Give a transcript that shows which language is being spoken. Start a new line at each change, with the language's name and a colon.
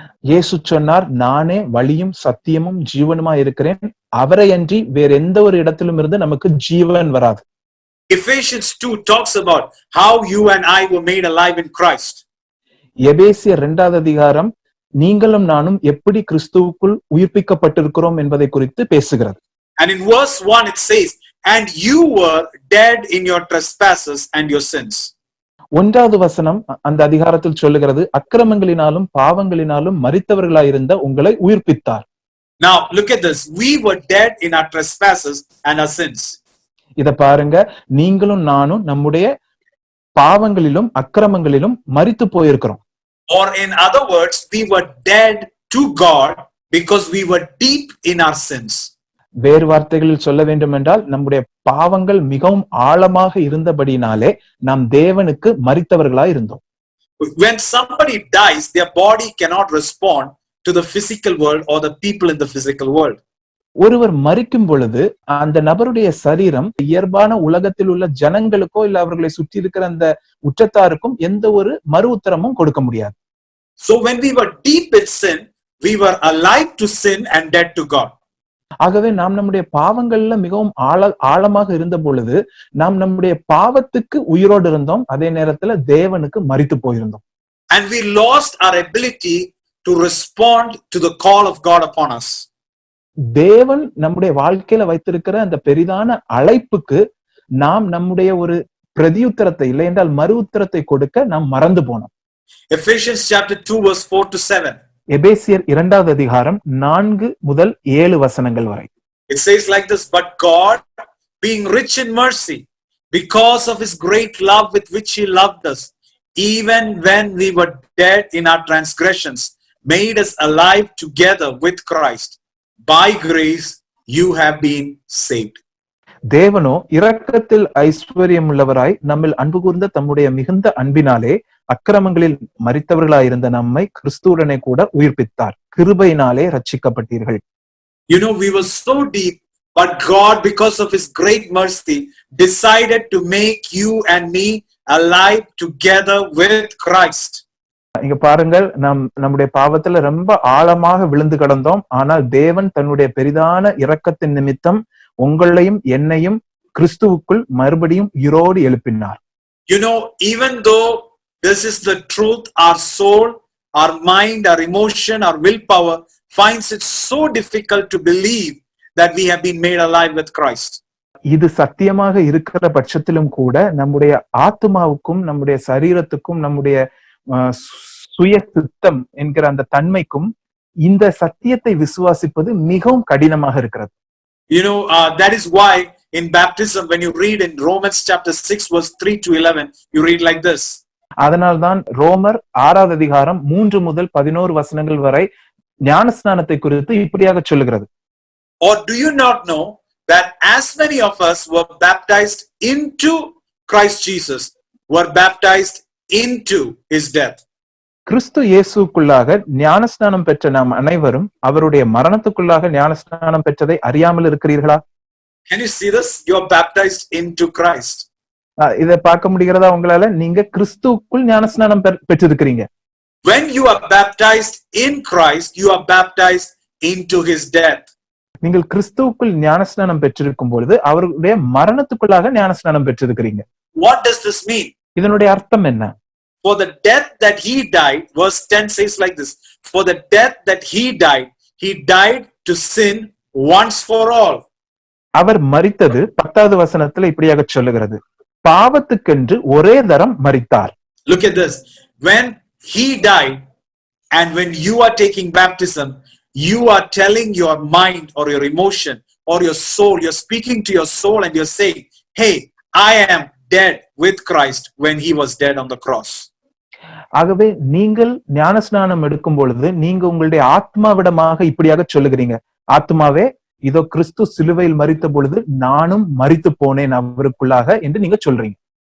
Tamil: இயேசு சொன்னார், நானே வழியும் சத்தியமும் ஜீவனுமா இருக்கிறேன், அவரை அன்றி வேற எந்த ஒரு இடத்திலும் இருந்து நமக்கு ஜீவன் வராது.
English: Ephesians 2 talks about how you and I were made alive in Christ.
Tamil: எபேசியர் 2வது அதிகாரம் நீங்களும் நானும் எப்படி கிறிஸ்துவுக்குள் உயிர்ப்பிக்கப்பட்டிருக்கிறோம் என்பதை குறித்து பேசுகிறது.
English: And in verse 1 it says, and you were dead in your trespasses and your sins.
Tamil: 1வது வசனம் அந்த அதிகாரத்தில் சொல்லுகிறது, அக்கிரமங்களினாலும் பாவங்களினாலும் மரித்தவர்களாயிருந்த உங்களை உயிர்ப்பித்தார்.
English: Now look at this, we were dead in our trespasses and our sins.
Tamil: இத பாருங்க, நீங்களும் நானும் நம்முடைய பாவங்களிலும் அக்கிரமங்களிலும் மரித்து போயிருக்கிறோம்.
English: Or in other words, we were dead to God because we were deep in our sins.
Tamil: வேறு வார்த்தைகளில் சொல்ல வேண்டும் என்றால், நம்முடைய பாவங்கள் மிகவும் ஆழமாக இருந்தபடினாலே நாம் தேவனுக்கு மரித்தவர்களாய் இருந்தோம்.
English: When somebody dies, their body cannot respond to the physical world or the people in the physical world.
Tamil: ஒருவர் மரிக்கும் பொழுது அந்த நபருடைய சரீரம் இயல்பான உலகத்தில் உள்ள ஜனங்களுக்கோ இல்ல அவர்களை சுற்றி இருக்கிற அந்த உற்றத்தாருக்கும் எந்த ஒரு மறு உத்தரமும் கொடுக்க முடியாது.
English: So when we were deep in sin, we were alive to sin and dead to God.
Tamil: ஆகவே நாம் நம்முடைய பாவங்கள்ல மிகவும் ஆழமாக இருந்த பொழுது நாம் நம்முடைய பாவத்துக்கு உயிரோடு இருந்தோம், அதே நேரத்துல தேவனுக்கு மரித்து போயிருந்தோம்.
English: And we lost our ability to respond to the call of God upon us.
Tamil: தேவன் நம்முடைய வாழ்க்கையில வைத்திருக்கிற அந்த பெரிதான அழைப்புக்கு நாம் நம்முடைய ஒரு பிரதியுத்தரத்தை இல்லை என்றால் மறு உத்தரத்தை கொடுக்க நாம் மறந்து போனோம்.
English: Ephesians chapter 2 verse 4 to 7.
Tamil: எபேசியர் 2வது அதிகாரம் 4 முதல் 7 வசனங்கள் வரை.
English: It says like this, but God, being rich in mercy, because of his great love with which he loved us, even when we were dead in our transgressions, made us alive together with Christ. By grace you have been saved.
Tamil: தேவனோ இரக்கத்தில் ஐஸ்வர்யம் உள்ளவராய் நம்மில் அன்பு கூர்ந்த தம்முடைய மிகுந்த அன்பினாலே அக்கிரமங்களில் மரித்தவர்களாயிருந்த நம்மை கிறிஸ்துவுடனே கூட உயிர்ப்பித்தார். கிருபையினாலே ரட்சிக்கப்பட்டீர்கள்.
English: You know, we were so deep, but God, because of his great mercy, decided to make you and me alive together with Christ.
Tamil: இங்க பாருங்கள், நம்முடைய பாவத்துல ரொம்ப ஆழமாக விழுந்து கிடந்தோம். ஆனால் தேவன் தன்னுடைய பெரிதான இரக்கத்தின் நிமித்தம் உங்களையும் என்னையும் கிறிஸ்துவுக்குள் மறுபடியும் உயிரோடு எழுப்பினார்.
English: You know, even though this is the truth, our soul, our mind, our emotion, our willpower finds it so difficult to believe that we have been made alive with Christ.
Tamil: இது சத்தியமாக இருக்கிற பட்சத்திலும் கூட நம்முடைய ஆத்மாவுக்கும் நம்முடைய சரீரத்துக்கும் நம்முடைய சுய சித்தம் என்கிற அந்த தன்மைக்கும் இந்த சத்தியத்தை விசுவாசிப்பது மிகவும் கடினமாக இருக்கிறது.
English: That is why in baptism, when you read in Romans chapter 6 verse 3 to 11, you read like this.
Tamil: அதனால்தான் ரோமர் 6வது அதிகாரம் 3 முதல் 11 வசனங்கள் வரை ஞானஸ்நானத்தை குறித்து இப்படியாக சொல்லுகிறது.
English: Or do you not know that as many of us were baptized into Christ Jesus, were baptized into his death?
Tamil: கிறிஸ்து இயேசுக்குள்ளாக ஞானஸ்நானம் பெற்ற நாம் அனைவரும் அவருடைய மரணத்துக்குள்ளாக ஞானஸ்நானம் பெற்றதை அறியாமல் இருக்கிறீர்களா?
English: Can you see this? You are baptized into Christ.
Tamil: இதை பார்க்க முடிகிறதா உங்களால? நீங்க கிறிஸ்துவுக்குள் ஞானஸ்நானம் பெற்றிருக்கிறீங்க.
English: When you are baptized in Christ, you are baptized into his death.
Tamil: நீங்கள் கிறிஸ்துவுக்குள் ஞானஸ்நானம் பெற்றிருக்கும் பொழுது அவருடைய மரணத்துக்குள்ளாக ஞானஸ்நானம் பெற்றிருக்கிறீங்க.
English: What does this mean?
Tamil: இதனுடைய அர்த்தம் என்ன?
English: For the death that he died, verse 10 says like this, for the death that he died to sin once for all.
Tamil: அவர் மரித்தது 10வது வசனத்துல இப்படியாக சொல்லுகிறது, பாவத்துக்கென்று ஒரே தரம் மரித்தார்.
English: Look at this. When he died and when you are taking baptism, you are telling your mind or your emotion or your soul, you're speaking to your soul and you're saying, hey, I am dead with Christ when he was dead on the cross.
Tamil: ஆகவே நீங்கள் ஞானஸ்நானம் எடுக்கும் பொழுது நீங்க உங்களுடைய ஆத்மாவிடமாக இப்படியாக சொல்லுகிறீங்க, ஆத்மாவே இதோ கிறிஸ்து சிலுவையில் மரித்த பொழுது நானும் மரித்து போனேன் அவருக்குள்ளாக என்று நீங்க சொல்றீங்க.